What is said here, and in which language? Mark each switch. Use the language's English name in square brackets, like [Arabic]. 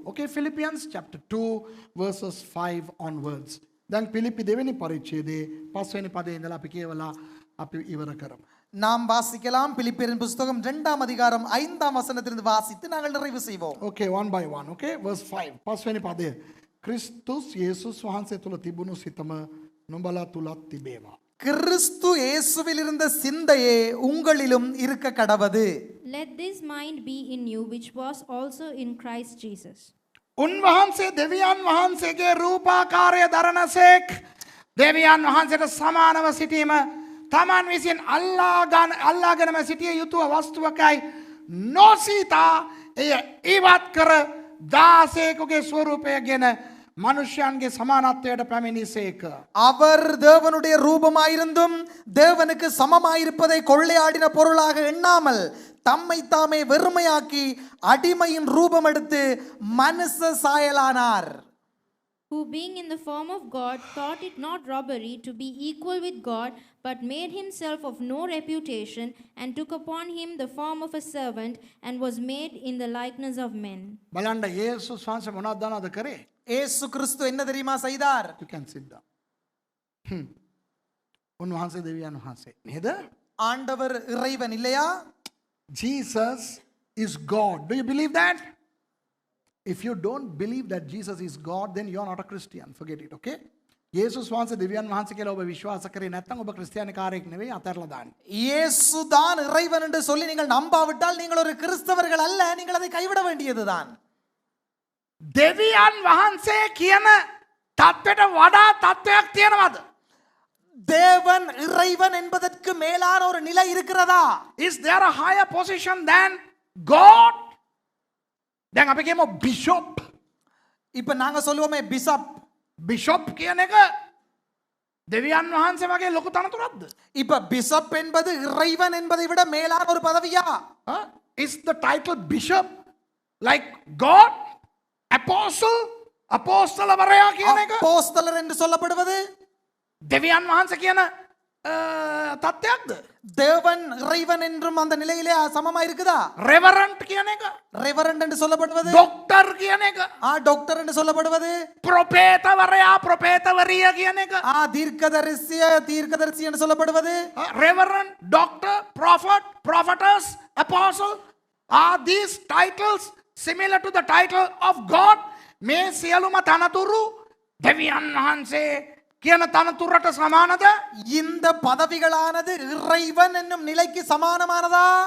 [English] Okay, Philippians chapter 2, verses 5 onwards. [Sinhala] දැන් පිලිප්පි දෙවෙනි පරිච්ඡේදයේ 5 වෙනි පදේ ඉඳලා අපි කියවලා අපි ඉවර කරමු. [Tamil] நாம் வாசிக்கலாம். பிலிப்பியரின் புத்தகம் 2ஆம் அதிகாரம் 5ஆம் வசனத்திலிருந்து வாசித்து நாங்கள் நிறைவு செய்வோம். [English] Okay, one by one. Okay, verse 5. [Sinhala] 5 වෙනි පදය. ක්‍රිස්තුස් යේසුස් වහන්සේ තුල තිබුණු සිතම නුඹලා තුලත් තිබේවා. [Tamil] கிறிஸ்து இயேசுவில் இருந்த சிந்தையே உங்களிலும் இருக்க கடவது. [English] Let this mind be in you, which was also in Christ Jesus. [Sinhala] උන්වහන්සේ දෙවියන් වහන්සේගේ රූපාකාරය දරනසේක් දෙවියන් වහන්සේට සමානව සිටීම තමන් විසින් අල්ලාගෙනම සිටිය යුතුව වස්තුවකයි නොසීතා එය ඉවත් කර දාසයෙකුගේ ස්වරූපයගෙන மனுஷியான்ගේ சமானත්වයට පැමිණිසේක. [Tamil] அவர் தேவனுடைய ரூபமாயிருந்தும் தேவனுக்கு சமமாயிருப்பதை கொள்ளையாடின பொருளாக எண்ணாமல் தம்மை தாமே வெறுமையாக்கி அடிமையின் ரூபம் எடுத்து மனுஷ சாயலானார். [English] Who being in the form of God thought it not robbery to be equal with God, but made himself of no reputation, and took upon him the form of a servant, and was made in the likeness of men. [Sinhala] බලන්න යේසුස් වහන්සේ මොනවද දන්නවද කරේ? [Tamil] இயேசு கிறிஸ்து என்ன தெரியுமா செய்தார்? [English] You can sit down. [Sinhala] උන්වහන්සේ දෙවියන් වහන්සේ නේද? [Tamil] ஆண்டவர் இறைவன் இல்லையா? [English] Jesus is God. Do you believe that? If you don't believe that Jesus is God, then you are not a Christian. Forget it, okay? [Sinhala] යේසුස් වහන්සේ දෙවියන් වහන්සේ කියලා ඔබ විශ්වාස කරේ නැත්නම් ඔබ ක්‍රිස්තියානි කාරයෙක් නෙවෙයි, අතහැරලා දාන්න. [Tamil] இயேசு தான் இறைவன் என்று சொல்லி நீங்கள் நம்பாவிட்டால் நீங்கள் ஒரு கிறிஸ்தவர்கள் அல்ல, நீங்கள் அதை கைவிட வேண்டியதுதான். [Sinhala] දෙවියන් වහන්සේ කියන தත්වෙට වඩා தත්වයක් තියෙනවද? [Tamil] தேவன் இறைவன் என்பதற்கு மேலான ஒரு நிலை இருக்கிறதா? [English] Is there a higher position than God? [Sinhala] දැන් අපි කියමු bishop. [Tamil] இப்ப நாங்க சொல்லுவோமே பிஷப். [Sinhala] bishop කියන එක දෙවියන් වහන්සේ වගේ ලොකු තනතුරක්ද? [Tamil] இப்ப பிஷப் என்பது இறைவன் என்பதை விட மேலான ஒரு பதவியா? [English] Is the title bishop like God? [Sinhala] Apostle? අපෝස්තලවරයා කියන එක [Tamil] அப்போஸ்தலர் என்று சொல்லப்படுவது [Sinhala] දෙවියන් වහන්සේ කියන තත්ත්වයක්ද? [Tamil] தேவன் இறைவன் என்றும் அந்த நிலையிலே சமமா இருக்குதா? [Sinhala] reverend කියන එක, [Tamil] ரெவரண்ட் என்று சொல்லப்படுவது, [Sinhala] doctor කියන එක, [Tamil] டாக்டர் என்று சொல்லப்படுவது, [Sinhala] ප්‍රොපේතවරයා ප්‍රොපේතවරිය කියන එක, [Tamil] தீர்க்கதரிசி என்று சொல்லப்படுவது, [English] reverend, doctor, prophet, prophetess, apostle. Are these titles similar to the title of God? [Sinhala] මේ සියලුම තනතුරු දෙවියන් වහන්සේ කියන තනතුරට සමානද? [Tamil] இந்த பதவிகளானது இறைவன் என்னும் நிலைக்கு சமானமானதா?